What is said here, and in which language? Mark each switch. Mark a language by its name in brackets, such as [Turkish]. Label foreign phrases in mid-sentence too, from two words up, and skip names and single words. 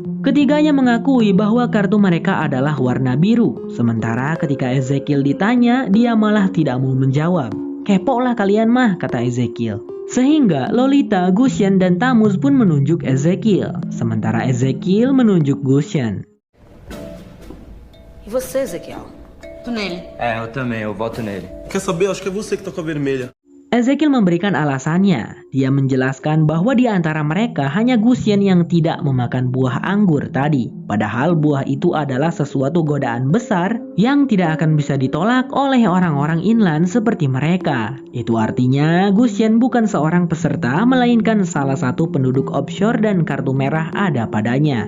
[Indonesian] Ketiganya mengakui bahwa kartu mereka adalah warna biru. Sementara ketika Ezekiel ditanya, dia malah tidak mau menjawab. Kepo lah kalian mah, kata Ezekiel. Sehingga Lolita, Gusion, dan Tamuz pun menunjuk Ezekiel. Sementara Ezekiel menunjuk Gusion. [Portuguese] E você, Ezequiel? Voto nele. Eu também, eu voto nele. Quer saber? Acho que é você que tá com a vermelha. [Indonesian] Ezekiel memberikan alasannya. Dia menjelaskan bahwa di antara mereka hanya Gusion yang tidak memakan buah anggur tadi. Padahal buah itu adalah sesuatu godaan besar yang tidak akan bisa ditolak oleh orang-orang inland seperti mereka. Itu artinya Gusion bukan seorang peserta, melainkan salah satu penduduk offshore dan kartu merah ada padanya.